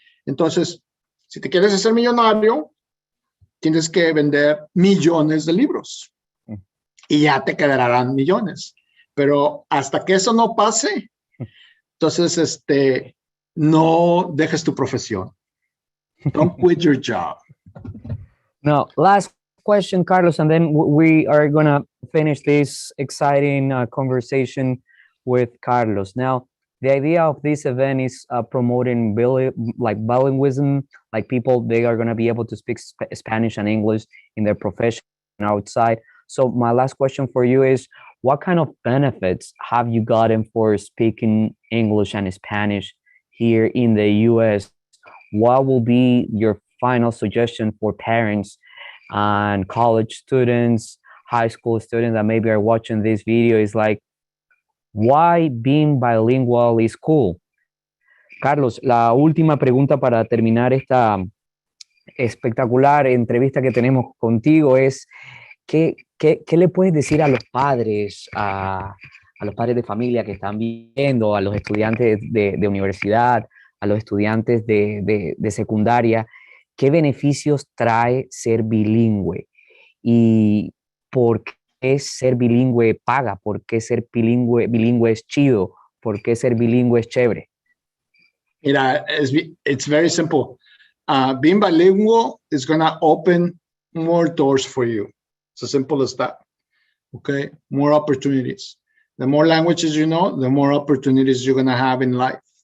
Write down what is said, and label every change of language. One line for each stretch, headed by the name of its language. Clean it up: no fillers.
Spanish: Entonces, si te quieres hacer millonario, tienes que vender millones de libros y ya te quedarán millones. Pero hasta que eso no pase, entonces, no dejes tu profesión.
English: Don't quit your job. Now, last question, Carlos, and then we are going to finish this exciting conversation with Carlos. Now, the idea of this event is promoting bilingualism, like people, they are going to be able to speak Spanish and English in their profession outside. So my last question for you is, what kind of benefits have you gotten for speaking English and Spanish here in the US? What will be your final suggestion for parents and college students, high school students that maybe are watching this video? Is like, why being bilingual is cool?
Spanish: Carlos, la última pregunta para terminar esta espectacular entrevista que tenemos contigo es, ¿qué le puedes decir a los padres, a los padres de familia que están viendo, a los estudiantes de universidad, a los estudiantes de secundaria? ¿Qué beneficios trae ser bilingüe? ¿Y por qué ser bilingüe paga? ¿Por qué ser bilingüe es chido? ¿Por qué ser bilingüe es chévere? Mira, it's very simple.
English: Being bilingual is going to open more doors for you. It's as simple as that. Okay, more opportunities. The more languages you know, the more opportunities you're going to have in life.